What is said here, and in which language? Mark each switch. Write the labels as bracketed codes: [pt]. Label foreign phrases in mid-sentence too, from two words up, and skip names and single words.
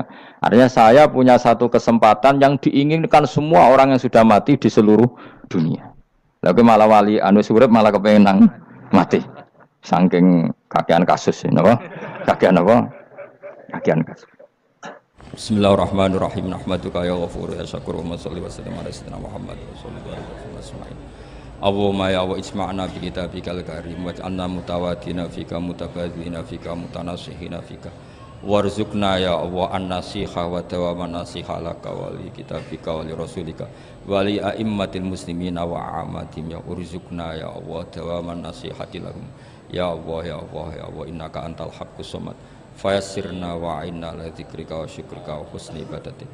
[id] Artinya saya punya satu kesempatan yang diinginkan semua orang yang sudah mati di seluruh dunia. [jv] Lalu malah wali anu urip malah kepengen nang mati. Saking kakean kasus napa? Kakean apa? Kakean kasus. [ar] Bismillahirrahmanirrahim. نحمدك يا غفور يا شكور وصل وسلم على سيدنا محمد وصلى الله عليه وسلم. اللهم يا وأسمعنا بكتابك الكريم واجعلنا متوادين فيك متباذلين فيك متناصحين فيك وارزقنا يا الله النصيحة ودوام النصيحة لك ولكتابك ولرسولك ولأئمة المسلمين وعامتهم يا ارزقنا يا الله دوام النصيحة لهم يا الله يا الله يا الله إنك أنت الحق الصمد فيسرنا وأعنا على ذكرك وشكرك وحسن عبادتك.